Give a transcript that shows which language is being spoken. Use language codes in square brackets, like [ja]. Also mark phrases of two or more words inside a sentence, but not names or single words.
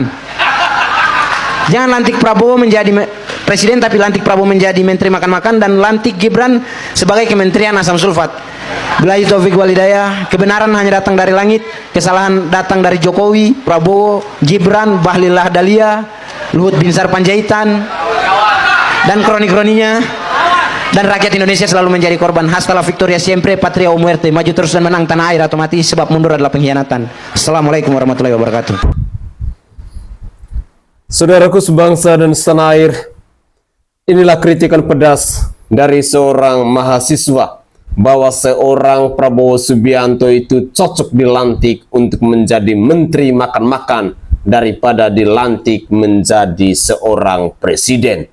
[id] Jangan lantik Prabowo menjadi presiden, tapi lantik Prabowo menjadi menteri makan-makan, dan lantik Gibran sebagai kementerian asam sulfat. [ar] بالله التوفيق والهداية. [id] Kebenaran hanya datang dari langit, kesalahan datang dari Jokowi, Prabowo, Gibran, Bahlil Lahadalia, Luhut Binsar Panjaitan, dan kroni-kroninya. Dan rakyat Indonesia selalu menjadi korban. [es] Hasta la victoria siempre, patria o muerte. [id] Maju terus dan menang, tanah air atau mati, sebab mundur adalah pengkhianatan. [ar] السلام عليكم ورحمة الله وبركاته. [id] Saudaraku sebangsa dan setanah air, inilah kritikan pedas dari seorang mahasiswa bahwa seorang Prabowo Subianto itu cocok dilantik untuk menjadi menteri makan-makan daripada dilantik menjadi seorang presiden.